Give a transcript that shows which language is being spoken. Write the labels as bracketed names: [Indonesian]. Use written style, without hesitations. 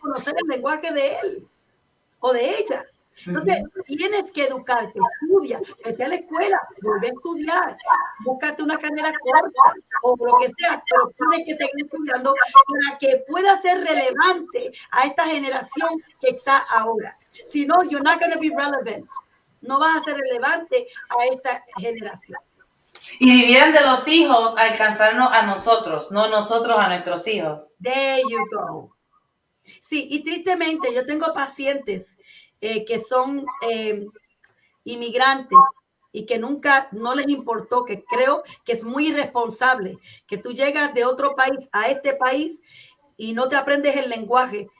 [Spanish] conocer el lenguaje de él o de ella. Entonces, Ujú. tienes que educarte, estudia, vete a la escuela, vuelve a estudiar, búscate una carrera corta o lo que sea, pero tienes que seguir estudiando para que pueda ser relevante a esta generación que está ahora. Si no, [English] you're not going to be relevant. [Spanish] No vas a ser relevante a esta generación. Y dividen de los hijos a alcanzarnos a nosotros, no nosotros a nuestros hijos. [English] There you go. [Spanish] Sí, y tristemente yo tengo pacientes que son inmigrantes y que nunca no les importó, que creo que es muy irresponsable que tú llegas de otro país a este país y no te aprendes el lenguaje.